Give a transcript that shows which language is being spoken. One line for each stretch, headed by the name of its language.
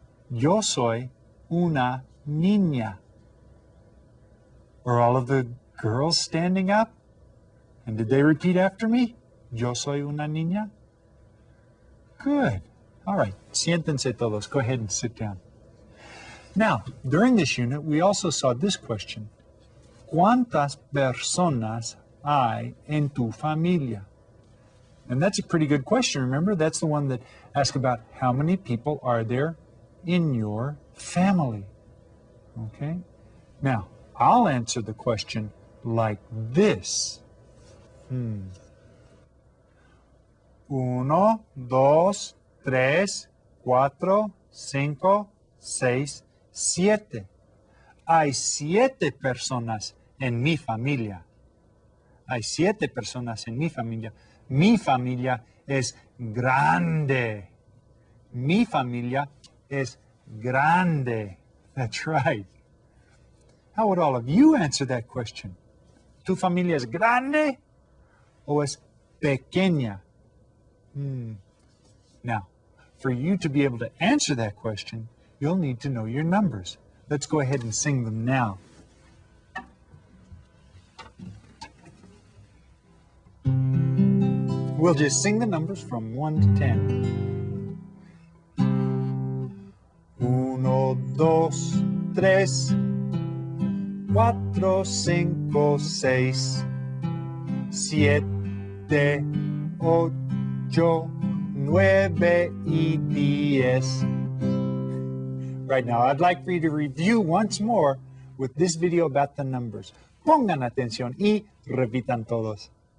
English: Yo soy una niña. Are all of the girls standing up? And did they repeat after me? Yo soy una niña. Good. All right. Siéntense todos. Go ahead and sit down. Now, during this unit, we also saw this question.
Spanish: ¿Cuántas personas hay en tu familia?
English: And that's a pretty good question. Remember, that's the one that asks about how many people are there in your family. Okay? Now, I'll answer the question, like this. 1, 2, 3, 4, 5, 6, 7.
Spanish: Hay 7 personas en mi familia. Hay 7 personas en mi familia. Mi familia es grande. Mi familia es grande. That's right.
English: How would all of you answer that question?
Spanish: ¿Tu familia es grande o es pequeña?
English: Now, for you to be able to answer that question, you'll need to know your numbers. Let's go ahead and sing them now. We'll just sing the numbers from 1 to 10. 1, 2, 3, 4, 5, 6, 7, 8, 9 y 10. Right now, I'd like for you to review once more with this video about the numbers.
Spanish: Pongan atención y repitan todos.